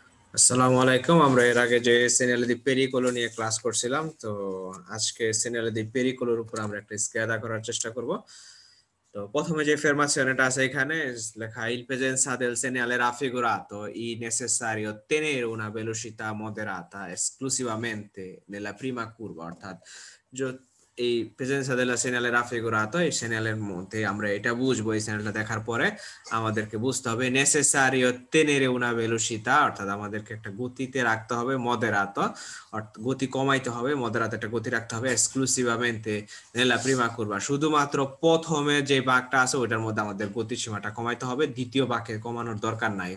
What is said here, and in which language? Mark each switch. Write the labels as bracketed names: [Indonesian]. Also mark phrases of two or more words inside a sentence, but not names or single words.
[Arabic] السلام عليكم. [Bangla] আমরা এর আগে যে [Italian] segnale di pericolo [Bangla] নিয়ে ক্লাস করছিলাম, তো আজকে সেনিয়ালে দি পেরিকোলোর উপর আমরা একটা স্কেদা করার চেষ্টা করব। তো প্রথমে যে ফরমাশনটা আছে এখানে লেখা [Italian] il presenza del segnale raffigurato è necessario tenere una velocità moderata esclusivamente nella prima curva, [Bangla] অর্থাৎ এই [Italian] presenza della segnale raffigurato [Bangla] এই সেনালের মধ্যে আমরা এটা বুঝবো। এই সেনালটা দেখার পরে আমাদেরকে বুঝতে হবে [Italian] necessario tenere una velocità, [Bangla] অর্থাৎ আমাদেরকে একটা গতিতে রাখতে হবে মদেরাতো, অর্থাৎ গতি কমাইতে হবে, মদেরাতো একটা গতি রাখতে হবে [Italian] esclusivamente nella prima curva, [Bangla] শুধুমাত্র প্রথমে যে বাঁকটা আছে ওইটার মধ্যে আমাদের গতিসীমাটা কমাইতে হবে, দ্বিতীয় বাঁকে কমানোর দরকার নাই।